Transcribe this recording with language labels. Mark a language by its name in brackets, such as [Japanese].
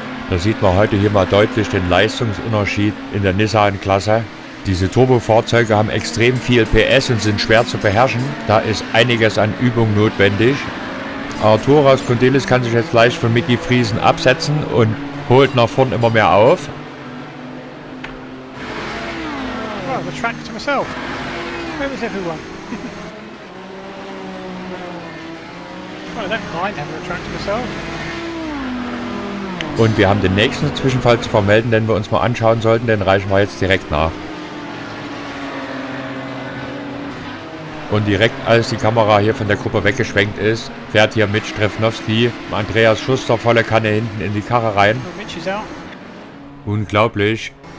[German] Da sieht man heute hier mal deutlich den Leistungsunterschied in der Nissan-Klasse. Diese Turbofahrzeuge haben extrem viel PS und sind schwer zu beherrschen. Da ist einiges an Übung notwendig. Arturas Kondilis kann sich jetzt leicht von Micky Friesen absetzen und holt nach vorn immer mehr auf. [English] Well, the track to myself. Where was everyone? Well, I don't mind having a track to myself. [German] Und wir haben den nächsten Zwischenfall zu vermelden, den wir uns mal anschauen sollten. Den reichen wir jetzt direkt nach. Und direkt als die Kamera hier von der Gruppe weggeschwenkt ist, fährt hier Mitch Strefnowski, Andreas Schuster volle Kanne hinten in die Karre rein. Unglaublich.